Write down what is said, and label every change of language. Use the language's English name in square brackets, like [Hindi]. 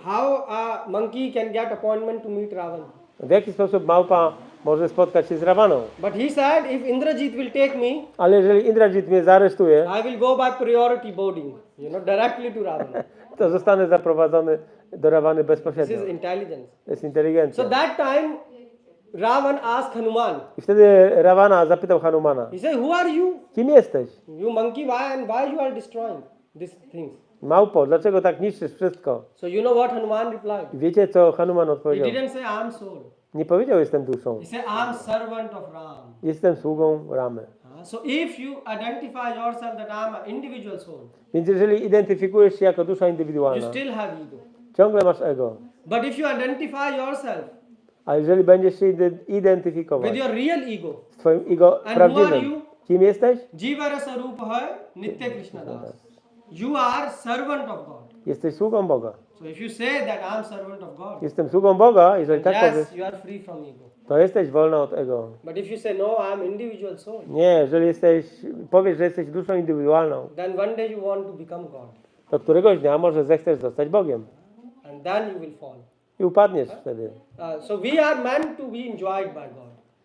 [English] How a monkey can get appointment to meet Ravan? [Polish] W jaki sposób małpa może spotkać się z Rawaną? [English] But he said, if Indrajit will take me, [Polish] Ale jeżeli Indrajit mnie zaaresztuje, [English] I will go by priority boarding, directly to Ravana. [Polish] to zostanę zaprowadzony do Rawany [English] This [Polish] bezpośrednio. [English] is intelligence. [Polish] To jest inteligencja. [English] So that time, Ravan asked Hanuman. [Polish] I wtedy Rawana zapytał Hanumana, [English] He said, who are you? [Polish] kim jesteś? [English] You monkey, why you are destroying these things? [Polish] Małpo, dlaczego tak niszczysz wszystko? [English] So you know what Hanuman replied? [Polish] I wiecie, co Hanuman [English] He [Polish] odpowiedział? [English] didn't say, I am soul. [Polish] Nie powiedział, jestem duszą. [English] He said, I am servant of Ram. [Polish] Jestem sługą Ramy. [English] So if you identify yourself that I am an individual soul, [Polish] Więc jeżeli identyfikujesz się jako dusza [English] you [Polish] indywidualna, [English] still have ego. [Polish] ciągle masz ego. [English] But if you identify yourself [Polish] A jeżeli będziesz się identyfikować [English] with your real ego, [Polish] z twoim ego [English] And who are you? [Polish] prawdziwym, kim jesteś? [English] Jivara Sarupa Nitya Krishna Das. You are servant of God. [Polish] Jesteś sługą Boga. [English] So if you say that I am servant of God, [Polish] Jestem sługą Boga, jeżeli tak powiesz, [English] yes, you are free from ego. [Polish] to jesteś wolna od ego. [English] But if you say no, I am individual soul, [Polish] Nie, jeżeli powiesz, że jesteś duszą indywidualną, [English] then one day you want to become God, [Polish] to któregoś dnia może zechcesz zostać Bogiem. [English] and then you will fall. [Polish] I upadniesz wtedy. [English] So we are meant to be enjoyed by God.